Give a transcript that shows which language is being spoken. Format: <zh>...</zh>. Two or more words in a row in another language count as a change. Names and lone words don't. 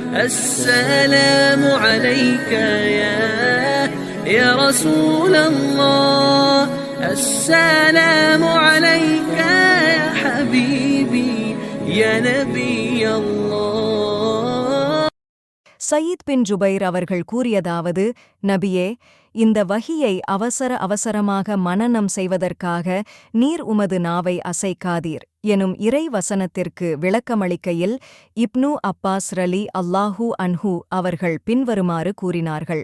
<ar>السلام عليك يا رسول الله. السلام عليك يا حبيبي يا نبي الله.</ar> <ta>சயீத் பின் ஜுபைர் அவர்கள் கூறியதாவது, நபியே, இந்த வஹியை அவசரமாக மனனம் செய்வதற்காக நீர் உமது நாவை அசைக்காதீர் எனும் இறை வசனத்திற்கு விளக்கமளிக்கையில் இப்னு அப்பாஸ்</ta> <ar>رضي الله عنه</ar> <ta>அவர்கள் பின்வருமாறு கூறினார்கள்.</ta>